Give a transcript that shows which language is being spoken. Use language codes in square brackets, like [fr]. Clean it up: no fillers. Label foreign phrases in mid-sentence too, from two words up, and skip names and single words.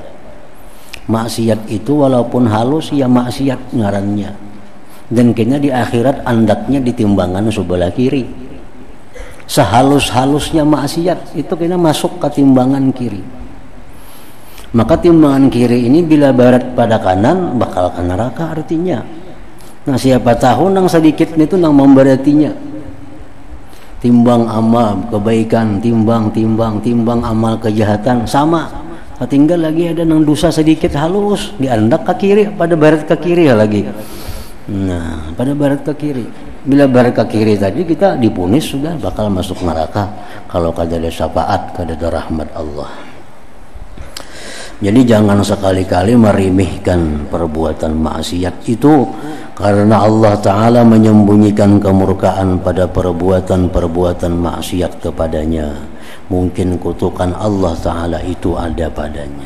[bjn] Maksiat itu walaupun halus ya maksiat ngarannya. Dan kayaknya di akhirat andaknya di timbangan sebelah kiri. [id] Sehalus-halusnya maksiat itu kayaknya masuk ke timbangan kiri. [bjn] Maka timbangan kiri ini bila barat pada kanan bakal ke neraka artinya. Nah, siapa tahu nang sedikit itu nang memberatinya. [id] Timbang amal kebaikan, timbang amal kejahatan sama. [bjn] Tinggal lagi ada nang dosa sedikit halus diandak ke kiri, pada barat ke kiri ya lagi. Nah, pada barat ke kiri. Bila barat ke kiri tadi kita dipunis sudah bakal masuk neraka kalau kada ada syafaat, kada ada rahmat Allah. [id] Jadi jangan sekali-kali merimihkan perbuatan maksiat itu, karena Allah Ta'ala menyembunyikan kemurkaan pada perbuatan-perbuatan maksiat kepadanya. Mungkin kutukan Allah Ta'ala itu ada padanya.